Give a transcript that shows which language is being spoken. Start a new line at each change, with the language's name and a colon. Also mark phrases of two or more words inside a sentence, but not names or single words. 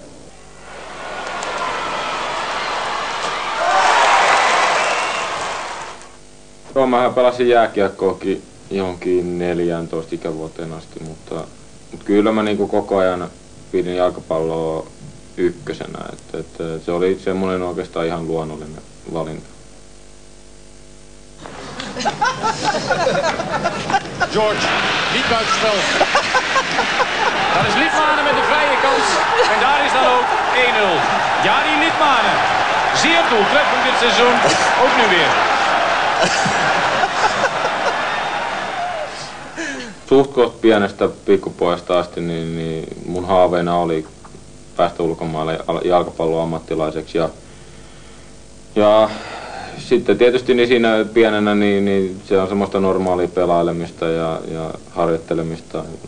Finnish: Joo, mähän pelasin jääkiekkoakin johonkin 14 ikävuoteen asti, mutta kyllä mä niinku koko ajan pidin jalkapalloa ykkösenä, että se oli semmoinen oikeastaan ihan luonnollinen valinta.
Dutch: George, niet buitenspel. Daar is Liedmanen met de vrije kans. En daar is dan ook 1-0. Jari Liedmanen. Zeer doeltreffend dit seizoen. Ook nu weer.
Finnish: Suht pienestä pikkupojasta asti niin mun haaveena oli päästä ulkomaille jalkapalloammattilaiseksi ja sitten tietysti niin siinä pienenä niin se on semmoista normaalia pelailemista ja harjoittelemista.